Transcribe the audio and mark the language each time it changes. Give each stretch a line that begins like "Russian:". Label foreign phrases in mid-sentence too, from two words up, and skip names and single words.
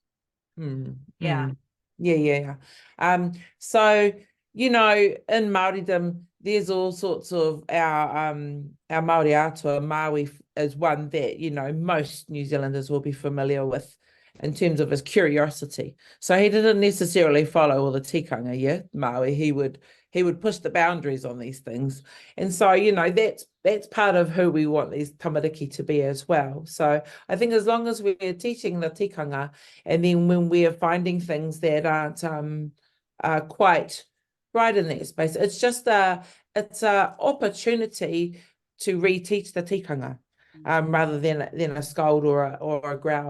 English: So in Māoridom, there's all sorts of our Māori atua, Maui is one that most New Zealanders will be familiar with in terms of his curiosity. So he didn't necessarily follow all the tikanga, Maui. He would push the boundaries on these things. And so, that's part of who we want these tamariki to be as well. So I think as long as we're teaching the tikanga, and then when we are finding things that aren't quite right in that space, it's just it's a opportunity to reteach the tikanga rather than a scold or a growl.